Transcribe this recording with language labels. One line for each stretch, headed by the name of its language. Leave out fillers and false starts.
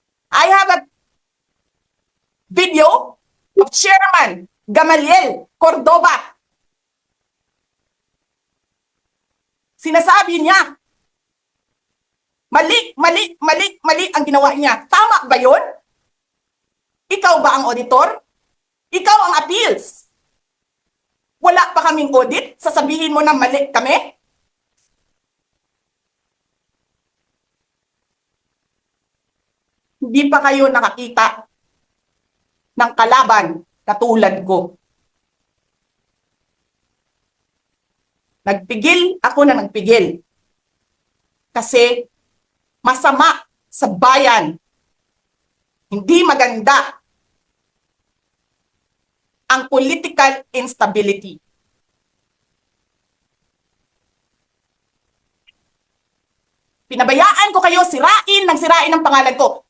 English: I have a video of Chairman Gamaliel Cordoba.
Filipino: Sinasabi niya, mali ang ginawa niya. Tama ba yun? Ikaw ba ang auditor? Ikaw ang appeals. Wala pa kaming audit? Sasabihin mo na mali kami? Hindi pa kayo nakakita ng kalaban katulad ko. Nagpigil ako na nagpigil. Kasi masama sa bayan. Hindi maganda ang political instability. Pinabayaan ko kayo sirain ng pangalan ko.